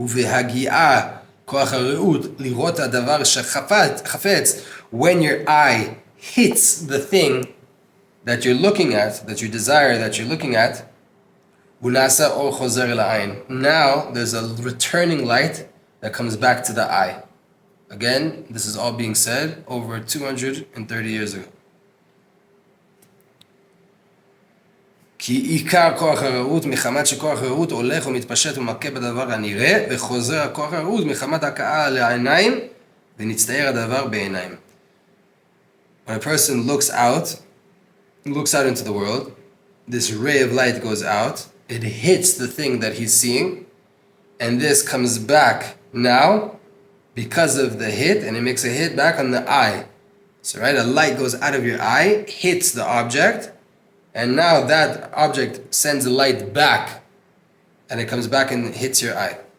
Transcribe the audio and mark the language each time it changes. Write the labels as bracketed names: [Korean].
[Hebrew] Uvehagi'ah koach ha'ra'ut lirot ha'davar shechafetz, [English] when your eye hits the thing that you're looking at, that you desire, that you're looking at, [Hebrew] unasa or chozer la'ayin. [English] Now there's a returning light that comes back to the eye. Again, this is all being said over 230 years ago. [Hebrew] כי עיקר כוח הרעות מחמת שכוח הרעות הולך ומתפשט ומכה בדבר הנראה, וחוזר הכוח הרעות מחמת הכאה לעיניים, ונצטער הדבר בעיניים. [English] When a person looks out into the world, this ray of light goes out, it hits the thing that he's seeing, and this comes back now because of the hit, and it makes a hit back on the eye. So right, a light goes out of your eye, hits the object, and now that object sends a light back, and it comes back and hits your eye.